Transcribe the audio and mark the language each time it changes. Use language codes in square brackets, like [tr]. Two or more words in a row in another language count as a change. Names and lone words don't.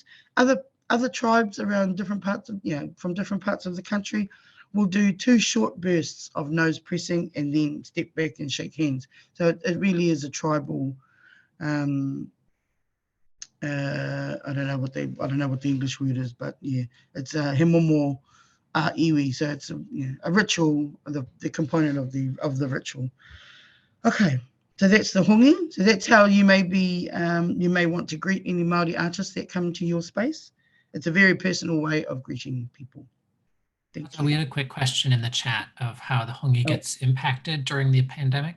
[en] Other tribes around different parts of, from different parts of the country will do 2 short bursts of nose pressing and then step back and shake hands. So it really is a tribal. I don't know what the English word is, but yeah, it's a [mi] he momo iwi. [en] So it's a ritual, the component of the ritual. Okay, so that's the hongi. So that's how you may want to greet any Māori artists that come to your space. It's a very personal way of greeting people. So we had a quick question in the chat of how the hongi gets impacted during the pandemic.